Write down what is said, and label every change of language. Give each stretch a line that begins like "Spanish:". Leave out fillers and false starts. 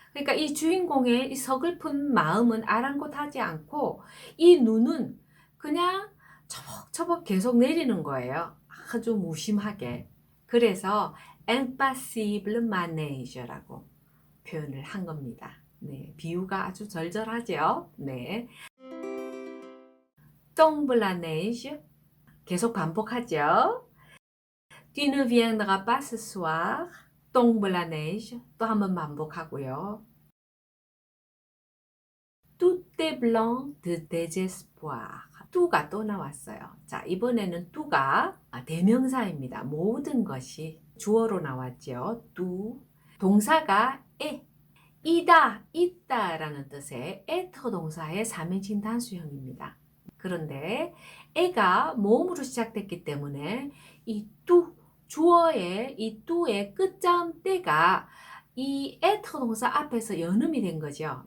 Korean: 그러니까 이 주인공의 이 서글픈 마음은 아랑곳하지 않고 이 눈은 그냥 처벅처벅 계속 내리는 거예요. 아주 무심하게. 그래서
French: impassible manager
Korean: 라고 표현을 한 겁니다. 네, 비유가 아주 절절하죠. 네.
French: tombe la neige
Korean: 계속 반복하죠.
French: Tu ne viendras pas ce soir. tombe la neige
Korean: 또 한번 반복하고요.
French: tout est blanc de désespoir.
Korean: 뚜가 또 나왔어요. 자, 이번에는 뚜가 대명사입니다. 모든 것이 주어로 나왔죠. 뚜. 동사가 이다, 있다라는 뜻의 에터 동사의 3인칭 단수형입니다. 그런데 에가 모음으로 시작됐기 때문에 이 주어의 이 뚜의 끝자음 때가 이 에터 동사 앞에서 연음이 된 거죠.